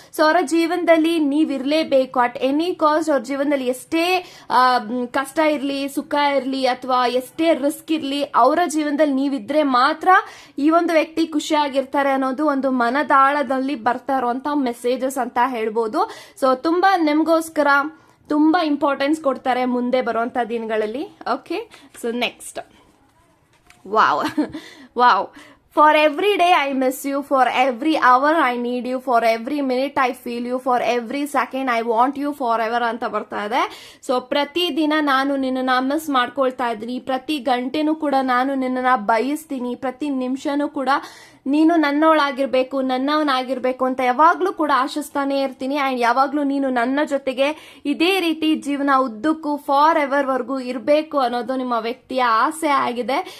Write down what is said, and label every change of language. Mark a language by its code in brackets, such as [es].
[kn] So ಅವರ ಜೀವನದಲ್ಲಿ ನೀವಿರ್ಲೇಬೇಕು [en] At any cost. [kn] ಅವ್ರ ಜೀವನದಲ್ಲಿ ಎಷ್ಟೇ ಕಷ್ಟ ಇರ್ಲಿ, ಸುಖ ಇರ್ಲಿ, ಅಥವಾ ಎಷ್ಟೇ ರಿಸ್ಕ್ ಇರ್ಲಿ, ಅವರ ಜೀವನದಲ್ಲಿ ನೀವಿದ್ರೆ ಮಾತ್ರ ಈ ಒಂದು ವ್ಯಕ್ತಿ ಖುಷಿಯಾಗಿರ್ತಾರೆ ಅನ್ನೋದು ಒಂದು ಮನದಾಳದಲ್ಲಿ ಬರ್ತಾ ಇರುವಂತ ಮೆಸೇಜಸ್ ಅಂತ ಹೇಳ್ಬೋದು. ಸೊ ತುಂಬಾ ನಿಮ್ಗೋಸ್ಕರ ತುಂಬಾ ಇಂಪಾರ್ಟೆನ್ಸ್ ಕೊಡ್ತಾರೆ ಮುಂದೆ ಬರುವಂತ ದಿನಗಳಲ್ಲಿ. [en] Okay, so next, wow wow. For every day I miss you, for every hour I need you, for every minute I feel you, for every second I want you forever [kn] ಅಂತ ಬರ್ತಾ ಇದೆ. So ಪ್ರತಿ ದಿನ ನಾನು ನಿನ್ನನ್ನ miss ಮಾಡ್ಕೊಳ್ತಾ ಇದ್ದೀನಿ, ಪ್ರತಿ ಗಂಟೆನೂ ಕೂಡ ನಾನು ನಿನ್ನನ್ನ ಬಯಸ್ತೀನಿ, ಪ್ರತಿ ನಿಮಿಷನೂ ಕೂಡ ನೀನು ನನ್ನವಳಾಗಿರ್ಬೇಕು, ನನ್ನವನಾಗಿರ್ಬೇಕು ಅಂತ ಯಾವಾಗ್ಲೂ ಕೂಡ ಆಶಿಸ್ತಾನೆ ಇರ್ತೀನಿ. ಅಂಡ್ ಯಾವಾಗ್ಲೂ ನೀನು ನನ್ನ ಜೊತೆಗೆ ಇದೇ ರೀತಿ ಜೀವನ ಉದ್ದಕ್ಕೂ ಫಾರ್ ಎವರ್ ವರ್ಗೂ ಇರಬೇಕು ಅನ್ನೋದು ನಿಮ್ಮ ವ್ಯಕ್ತಿಯ ಆಸೆ ಆಗಿದೆ.